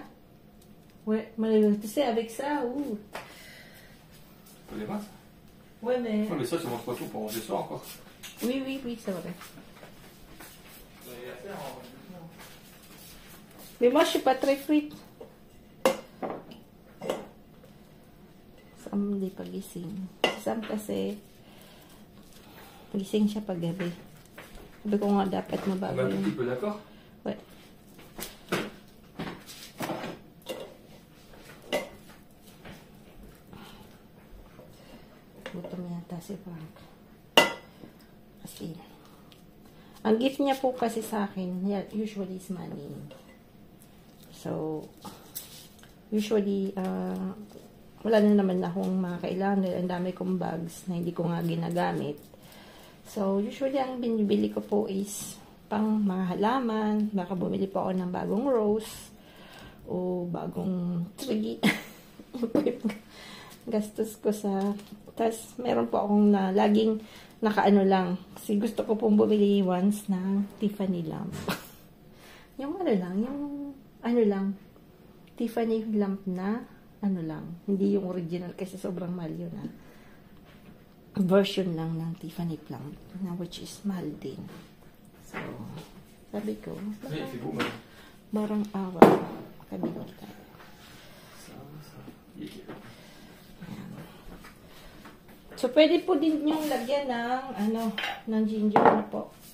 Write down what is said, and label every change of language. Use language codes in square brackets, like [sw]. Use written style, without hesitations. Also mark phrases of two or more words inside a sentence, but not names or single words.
[fr] Ouais, mais tu sais, avec ça, ouh. Faut les masses? Ouais, mais... Ouais, mais ça, tu manges pas tout pour manger ça encore. Oui, oui, oui, c'est vrai. Mais moi, je suis pas très frite. [tl] Sam, hindi pagising. Si Sam kasi, pagising siya pag gabi. Sabi ko nga dapat [fr] On [tl] mabago [fr] va un [tl] yun. [fr] petit peu, d'accord? Ouais. [tl] Gutom yata si Frank. Kasi, ang gift niya po kasi sa akin, [en] usually is money. [tl] So, usually, wala na naman akong mga kailangan. Ang dami kong bags na hindi ko nga ginagamit. So, usually, ang binibili ko po is pang mga halaman. Baka bumili po ako ng bagong rose o bagong tree. Gastos ko sa... Tapos, meron po akong na laging nakaano lang. Kasi gusto ko pong bumili once ng Tiffany lamp. Yung ano lang, yung ano lang, Tiffany lamp na ano lang. Hindi yung original kasi sobrang mahal yun ha. Version lang ng Tiffany lamp na [en] which is [tl] mahal din. So, sabi ko, barang awa. Kabili tayo. So, pwede po din yung lagyan ng, ano, ng ginger na po.